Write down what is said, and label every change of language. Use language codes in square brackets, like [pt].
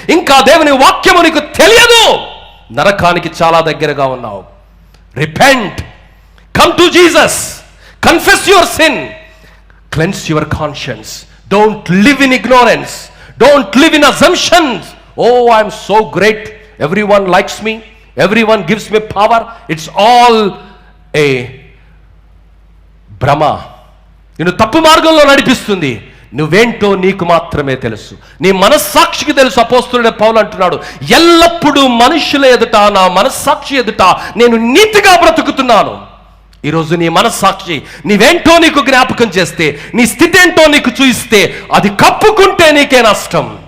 [te] ఇంకా దేవుని వాక్యము నీకు తెలియదు, నరకానికి చాలా దగ్గరగా ఉన్నావు. [en] Repent, come to Jesus, confess your sin, cleanse your conscience. Don't live in ignorance, don't live in assumptions. Oh I'm so great, everyone likes me, everyone gives me power. It's all a భ్రమ. [te] నిన్ను తప్పు మార్గంలో నడిపిస్తుంది. నువ్వేంటో నీకు మాత్రమే తెలుసు, నీ మనస్సాక్షికి తెలుసు. అపోస్తలుడైన పౌలు అంటున్నాడు, ఎల్లప్పుడూ మనుషుల ఎదుట, నా మనస్సాక్షి ఎదుట నేను నీతిగా బ్రతుకుతున్నాను. ఈరోజు నీ మనస్సాక్షి నీవేంటో నీకు జ్ఞాపకం చేస్తే, నీ స్థితి ఏంటో నీకు చూయిస్తే, అది కప్పుకుంటే నీకే నష్టం.